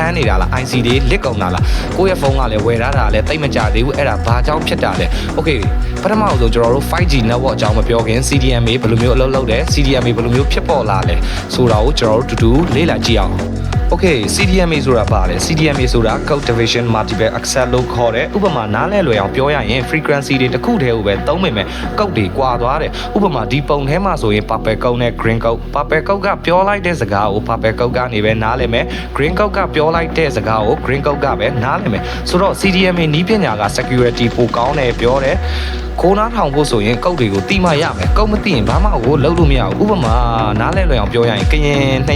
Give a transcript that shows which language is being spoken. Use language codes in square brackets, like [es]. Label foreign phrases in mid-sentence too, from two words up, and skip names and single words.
[my] န်းနေတာလား IC တွေလစ်ကုန်တာလားကိုယ့်ရဲ့ဖုန်းကလည်းဝယ်ထားတာလည်းတိတ်မကြသေးဘူးအဲ့ဒါဘာကြောင့်ဖြစ်တာလဲ Okay ပထမဆုံးကျွန်တော်တို့ 5G network အကြောင်းမပြောခင် CDMA ဘယ်လိုမျိုးအလုပ်လုပ်တယ် CDMA ဘယ်လိုမျိုးဖြစ်ပေါ်လာလဲဆိုတာကိုကျွန်တော်တို့တူတူလေ့လာကြည့်အောင်Okay CDMA ဆိုတာဘာလဲ CDMA ဆိုတာ [en] Code Division Multiple Access [my] လို့ခေါ်တယ်ဥပမာနားလဲလွယ်အောင်ပြောရရင် frequency တွေတစ်ခုတည်းကိုပဲသုံးမိမယ် code တွေကွာသွားတယ်ဥပမာဒီပုံထဲမှာဆိုရင် [en] purple code [my] နဲ့ [en] green code purple code [my] ကပြောလိုက်တဲ့စ ကားကို [en] purple code [my] ကနေပဲနားလည်မယ် [en] green code [my] ကပြောလိုက်တဲ့စကားကို [en] green code [my] ကပဲနားလည်မယ်ဆိုတော့ CDMA နည်းပညာက security ပိုကောင်းတယ်ပြောတယ်ခိုး နားထောင်ဖို့ဆိုရင်ကုတ်တွေကိုတိမှရမယ်ကုတ်မသိရင်ဘာမှကိုလုပ်လို့မရဘူးဥပမာနားလဲလွယ်အောင်ပြောရရင်ကရင်နှစ်